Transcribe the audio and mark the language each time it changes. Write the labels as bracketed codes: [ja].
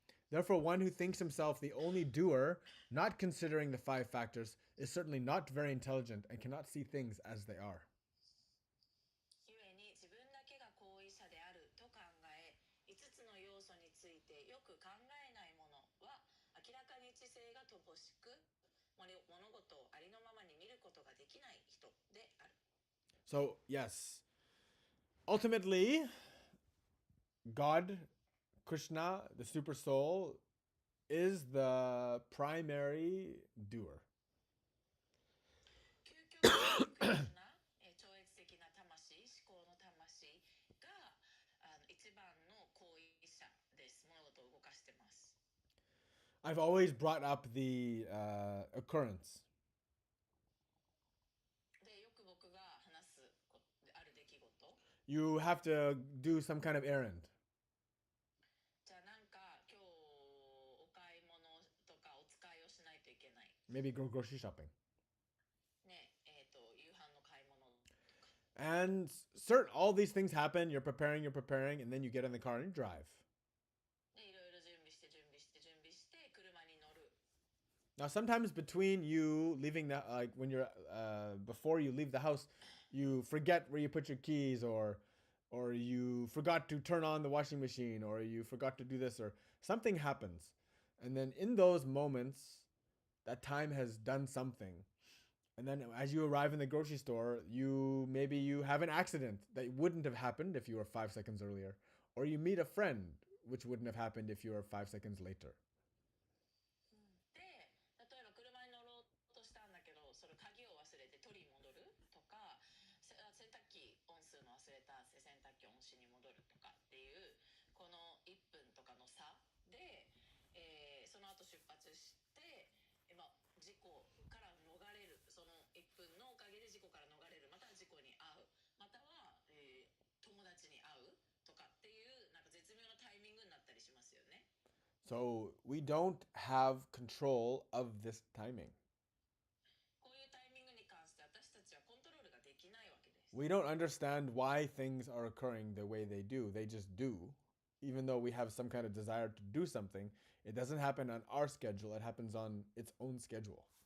[en] Therefore, one who thinks himself the only doer, not considering the five factors, is certainly not very intelligent and cannot see things as they are. [ja] ゆえに自分だけが行為者であると考え5つの要素についてよく考えない者は明らかに知性が乏しく物事をありのままに見ることができない人である。 [en] So, yes. Ultimately, God, Krishna, the super soul, is the primary doer. [ja] 究極的な超越的な魂、思考の魂が一番の行為者です。物事を動かしてます。 [en] I've always brought up the occurrence. [ja] で、よく僕が話すある出来事。 [en] You have to do some kind of errand. [ja] じゃあなんか今日お買い物とかお使いをしないといけない。 [en] Maybe go grocery shopping. [ja] ね、夕飯の買い物とか。 [en] And all these things happen. You're preparing, and then you get in the car and you drive. [ja] で、いろいろ準備して車に乗る。 [en] Now, sometimes between you leaving the, like when you're, before you leave the house, you forget where you put your keys, or you forgot to turn on the washing machine, or you forgot to do this, or something happens. And then in those moments, that time has done something. And then as you arrive in the grocery store, maybe you have an accident that wouldn't have happened if you were 5 seconds earlier. Or you meet a friend, which wouldn't have happened if you were 5 seconds later. [ja] で、例えば車に乗ろうとしたんだけど、それ鍵を忘れて取りに戻るとか、洗濯機オンするの忘れた、洗濯機オンしに戻るとかっていうこの1分とかの差で、その後出発して、事故から逃れる、その1分のおかげで事故から逃れる、または事故に遭う、または、友達に会うとかっていうなんか絶妙なタイミングになったりしますよね。 [en] So we don't have control of this timing. [ja] こういうタイミングに関して私たちはコントロールができないわけです。 [en] We don't understand why things are occurring the way they do. They just do. Even though we have some kind of desire to do something, it doesn't happen on our schedule. It happens on its own schedule.